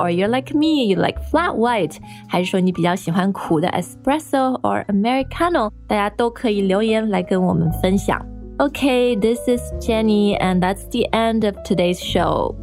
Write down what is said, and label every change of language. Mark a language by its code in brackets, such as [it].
[en] Or you're like me, you like flat white? [zh] 还是说你比较喜欢苦的 espresso or americano? 大家都可以留言来跟我们分享。 [en] OK, this is Jenny, and that's the end of today's show.